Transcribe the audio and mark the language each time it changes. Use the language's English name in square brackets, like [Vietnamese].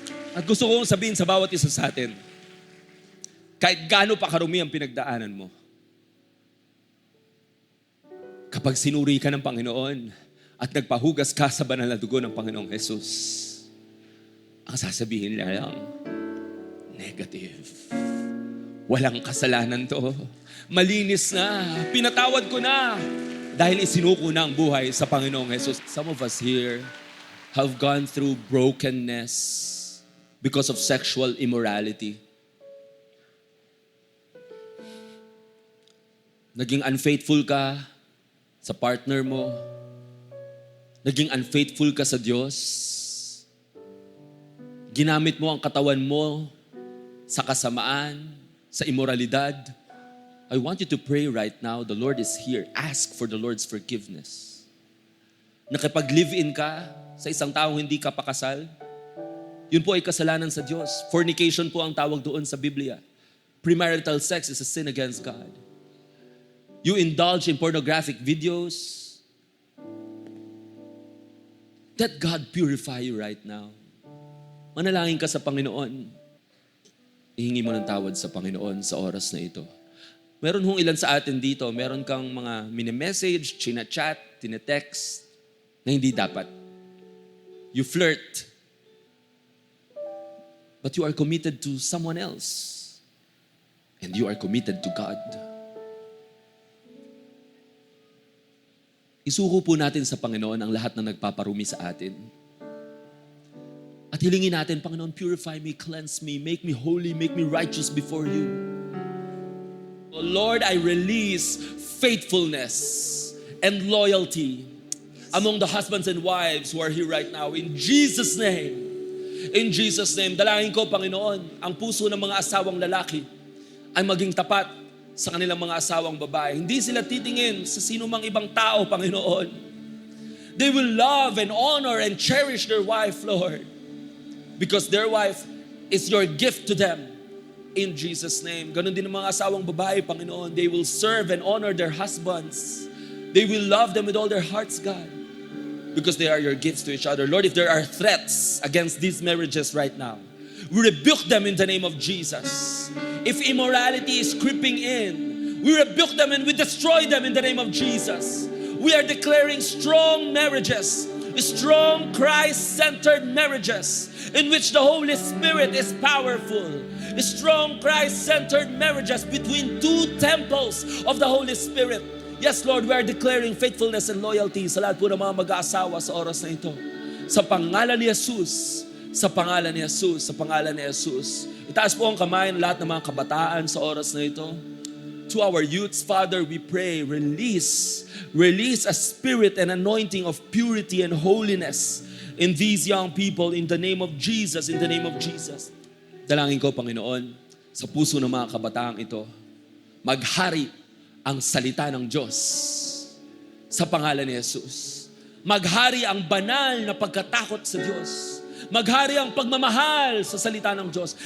[Filipino] At gusto kong sabihin sa bawat isa sa atin, kahit gaano pa karumi ang pinagdaanan mo, kapag sinuri ka ng Panginoon at nagpahugas ka sa banal na dugo ng Panginoong Jesus, ang sasabihin niya lang, negative. Walang kasalanan to. Malinis na. Pinatawad ko na. Dahil isinuko na ang buhay sa Panginoong Jesus. [English] Some of us here have gone through brokenness because of sexual immorality. [Filipino] Naging unfaithful ka sa partner mo. Naging unfaithful ka sa Diyos. Ginamit mo ang katawan mo sa kasamaan, sa immoralidad. [English] I want you to pray right now. The Lord is here. Ask for the Lord's forgiveness. [Filipino] Nakipag-live-in ka sa isang taong hindi ka pakasal, yun po ay kasalanan sa Diyos. Fornication po ang tawag doon sa Biblia. [English] Premarital sex is a sin against God. You indulge in pornographic videos. Let God purify you right now. [Filipino] Manalangin ka sa Panginoon. Ihingi mo ng tawad sa Panginoon sa oras na ito. Meron hong ilan sa atin dito, meron kang mga mini-message, china-chat, tinetext, na hindi dapat. [English] You flirt. But you are committed to someone else. And you are committed to God. [Filipino] Isuko po natin sa Panginoon ang lahat na nagpaparumi sa atin. At hilingin natin, [English] Panginoon, purify me, cleanse me, make me holy, make me righteous before you. Oh Lord, I release faithfulness and loyalty among the husbands and wives who are here right now. In Jesus' name. In Jesus' name. [Filipino] Dalangin ko, Panginoon, ang puso ng mga asawang lalaki ay maging tapat sa kanilang mga asawang babae. Hindi sila titingin sa sino mang ibang tao, Panginoon. [English] They will love and honor and cherish their wife, Lord. Because their wife is your gift to them. In Jesus' name. [Filipino] Ganon din ang mga asawang babae, Panginoon. [English] They will serve and honor their husbands. They will love them with all their hearts, God. Because they are your gifts to each other. Lord, if there are threats against these marriages right now, we rebuke them in the name of Jesus. If immorality is creeping in, we rebuke them and we destroy them in the name of Jesus. We are declaring strong marriages, strong Christ-centered marriages in which the Holy Spirit is powerful. Strong Christ-centered marriages between two temples of the Holy Spirit. Yes, Lord, we are declaring faithfulness and loyalty [Filipino] sa lahat po ng mga mag-aasawa sa oras na ito. Sa pangalan ni Jesus, sa pangalan ni Jesus, sa pangalan ni Jesus. Itaas po ang kamay ng lahat ng mga kabataan sa oras na ito. [English] To our youths, Father, we pray, release a spirit and anointing of purity and holiness in these young people in the name of Jesus, in the name of Jesus. [Filipino] Dalangin ko, Panginoon, sa puso ng mga kabataang ito, maghari ang salita ng Diyos sa pangalan ni Jesus. Maghari ang banal na pagkatakot sa Diyos. Maghari ang pagmamahal sa salita ng Diyos.